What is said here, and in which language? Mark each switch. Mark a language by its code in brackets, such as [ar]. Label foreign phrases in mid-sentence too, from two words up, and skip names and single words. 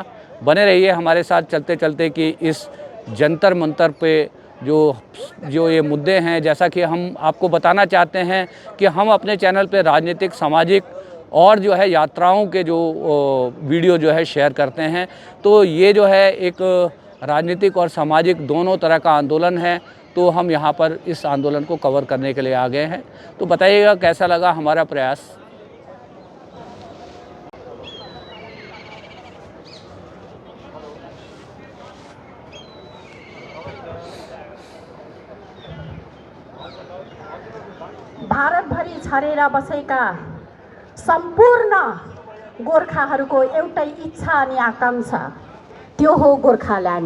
[hi] बने रहिए हमारे साथ चलते चलते कि इस जंतर मंतर पे जो ये मुद्दे हैं, जैसा कि हम आपको बताना चाहते हैं कि हम अपने चैनल पे राजनीतिक, सामाजिक और जो है यात्राओं के जो वीडियो जो है शेयर करते हैं। तो ये जो है एक राजनीतिक और सामाजिक दोनों तरह का आंदोलन है, तो हम यहाँ पर इस आंदोलन को कवर करने के लिए आ गए हैं। तो बताइएगा कैसा लगा हमारा प्रयास। [ne] भारतभरि छरेर बसेका सम्पूर्ण गोर्खाहरूको एउटै इच्छा अनि आकांक्षा, त्यो हो गोर्खाल्यान्ड।